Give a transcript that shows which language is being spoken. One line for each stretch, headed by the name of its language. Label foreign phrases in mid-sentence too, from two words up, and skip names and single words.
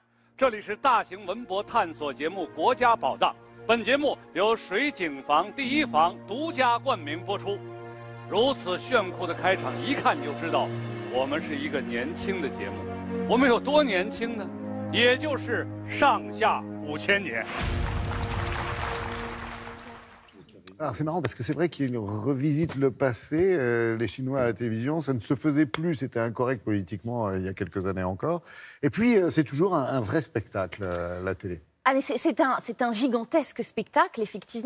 Chinese: 这里是大型文博探索节目《国家宝藏》，本节目由水景房第一房独家冠名播出。如此炫酷的开场，一看就知道我们是一个年轻的节目。我们有多年轻呢？也就是上下5000年。
French: Alors c'est marrant parce que c'est vrai qu'ils revisitent le passé, les Chinois à la télévision, ça ne se faisait plus, c'était incorrect politiquement il y a quelques années encore. Et puis c'est toujours un vrai spectacle, la télé. Ah, mais c'est un gigantesque spectacle, effectivement.